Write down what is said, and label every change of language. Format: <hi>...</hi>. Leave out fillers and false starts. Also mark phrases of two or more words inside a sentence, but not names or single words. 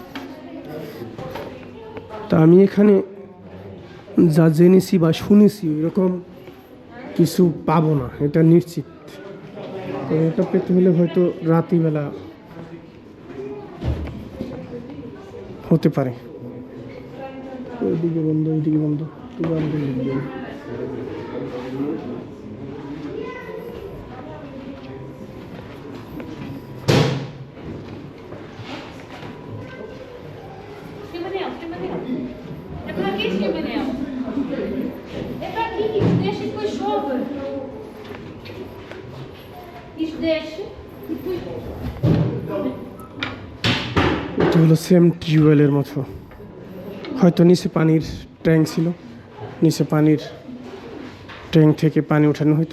<bn>তা আমি এখানে যা জেনেছি বা শুনেছি এরকম কিছু পাবো না, এটা নিশ্চিত। তো এটা পেতে হলে হয়তো রাত্রিবেলা হতে পারে। ওইদিকে বন্ধ, ওইদিকে বন্ধ,</bn> <pt>É pra que esse Manel? É pra aqui, deixa e depois chove. Isto desce e depois.</pt> <bn>এটা হলো সেম টিউবওয়েলের মতো, হয়তো নিচে পানির ট্যাঙ্ক ছিল, নিচে পানির ট্যাঙ্ক থেকে পানি ওঠানো হতো।</bn>